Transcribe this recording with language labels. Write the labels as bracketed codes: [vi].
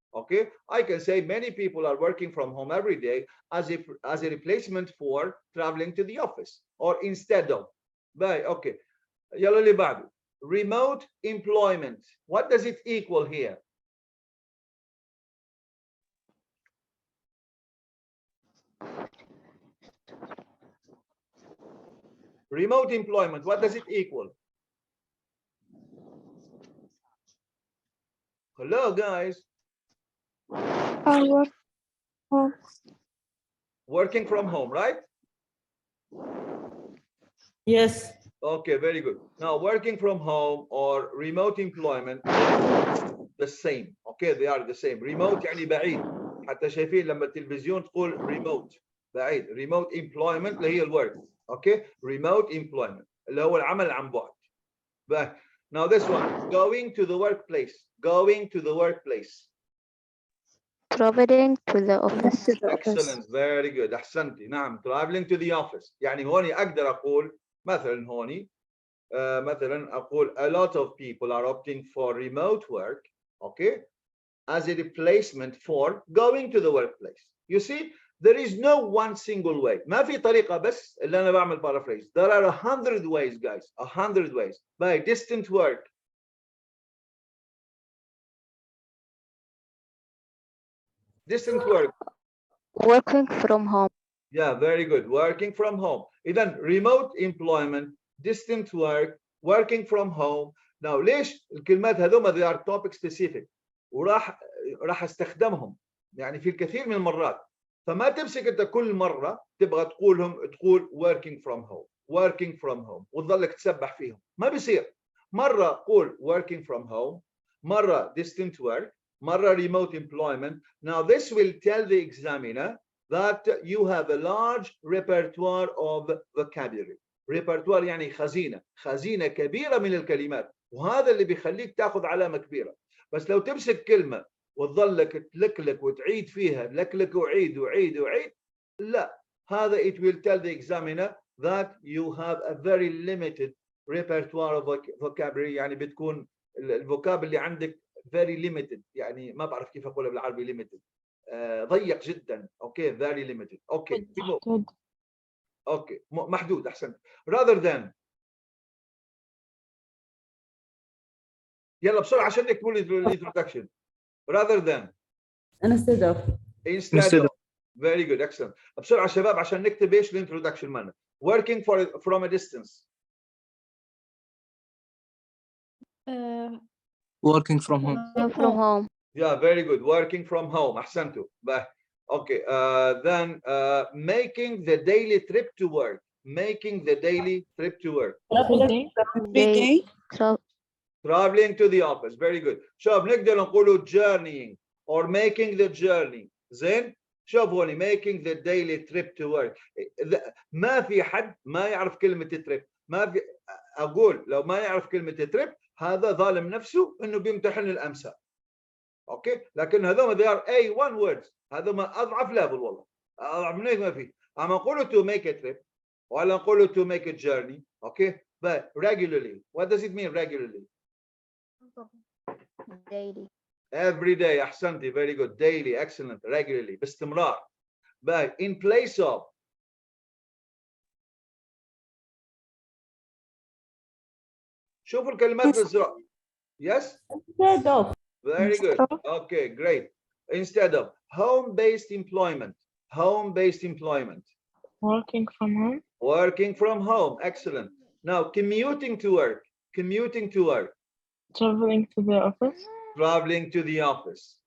[en] Okay, I can say many people are working from home every day as a replacement for traveling to the office or instead of. But okay, [ar] يلا اللي بعده. [en] Remote employment. What does it equal here? Remote employment, what does it equal? Hello, guys. Working from home, right? Yes. Okay, very good. Now, working from home or remote employment, the same. Okay, they are the same. [ar] Remote يعني بعيد. حتى شايفين لما التلفزيون تقول remote بعيد. [en] Remote employment [ar] اللي هي الwork. [en] Okay, remote employment [ar] اللي هو العمل عن بعد. [en] But now this one, going to the workplace. Going to the workplace. Traveling to the office. Excellent, very good. [ar] أحسنتي. نعم, [en] traveling to the office. [ar] يعني هوني أقدر أقول مثلا هوني مثلا أقول [en] a lot of people are opting for remote work, okay, as a replacement for going to the workplace. You see, there is no one single way. [ar] ما في طريقة بس اللي أنا بعمل paraphrase. [en] There are 100 ways, guys. 100 ways. By distant work. Distant work. Working from home. Yeah, very good. Working from home. Even remote employment, distant work, working from home. [ar] Now, ليش الكلمات هذوما [en] they are topic specific [ar] وراح استخدمهم يعني في الكثير من المرات. فما تمسك انت كل مرة تبغى تقول [en] working from home, working from home [ar] وتظلك تسبح فيهم. ما بيصير. مرة قول [en] working from home, مرة distant work, مرة remote employment. Now, this will tell the examiner that you have a large repertoire of vocabulary. [ar] repertoire يعني خزينة كبيرة من الكلمات وهذا اللي بيخليك تاخذ علامة كبيرة. بس لو تمسك كلمة وتظلك تلكلك وتعيد فيها لكلك وعيد وعيد وعيد لا هذا [en] it will tell the examiner that you have a very limited repertoire of vocabulary. [ar] يعني بتكون الفوكاب اللي عندك [en] very limited [ar] يعني ما بعرف كيف أقولها بالعربي limited. ضيق جدا. [en] Okay very limited. [ar] اوكي اوكي محدود. احسنت. [en] rather than. [ar] يلا بسرعه عشان نكتبوا لي الانترودكشن. [en] rather than. Instead of. instead of. very good, excellent. [ar] بسرعه شباب عشان نكتب ايش الانترودكشن مالنا. [en] working from a distance. working from home. From home. Yeah, very good. Working from home. [ar] أحسنتوا. [en] Okay. Then making the daily trip to work. Making the daily trip to work. Day. Traveling to the office. Very good. [ar] شوف نقدر نقوله [en] journeying or making the journey. [ar] زين. شوف هوني [en] making the daily trip to work. [ar] ما في حد ما يعرف كلمة trip. ما في أقول لو ما يعرف كلمة trip هذا ظالم نفسه إنه بيمتحن الأمثال. اوكي لكن هذول [en] they are A1 words. [ar] هذول اضعف ليفل والله اضعف من هيك ما في. اما نقوله [en] to make a trip [ar] ولا نقوله [en] to make a journey. Okay but regularly, what does it mean regularly? Daily. every day. [ar] احسنتي, [en] very good. daily, excellent. regularly, [ar] باستمرار. [en] but in place of. [ar] شوفوا الكلمات بالزرار. [en] yes. Instead of. very good. okay, great. instead of home-based employment. Home-based employment. Working from home. Working from home. Excellent. Now, commuting to work. Commuting to work. Traveling to the office. Traveling to the office.